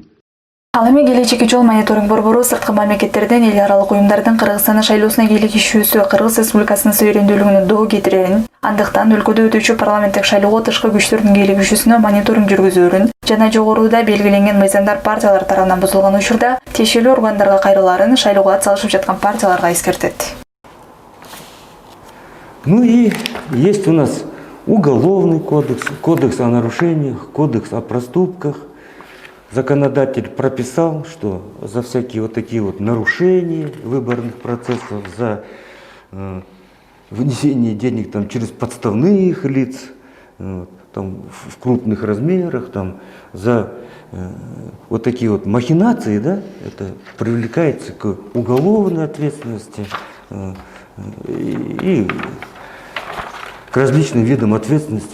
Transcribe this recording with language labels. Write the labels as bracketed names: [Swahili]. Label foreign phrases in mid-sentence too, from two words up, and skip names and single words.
[Kyrgyz] Ал эми келечекки жол мониторинг борбору сырткы мамлекеттерден эл аралык уюмдардын Кыргызстандын шайлоосуна кийлигишүүсү Кыргыз Республикасынын суверендүүлүгүнө доо кетирерин, андыктан өлкөдө өтүүчү парламенттик шайлоого тышкы күчтөрдүн кийлигишүүсүнө мониторинг жүргүзүүрүн жана жогоруда белгиленген мыйзамдар партиялар тарабынан бузулган учурда тиешелүү органдарга кайрылаарын шайлоого атсалышып жаткан партияларга эскертет. [Russian] Ну и есть у нас уголовный кодекс, кодекс о нарушениях, кодекс о проступках. Законодатель прописал, что за всякие вот такие вот нарушения выборных процессов, за внесение денег там, через подставных лиц, там, в крупных размерах, там, за вот такие вот махинации, да, это привлекается к уголовной ответственности и к различным видам ответственности.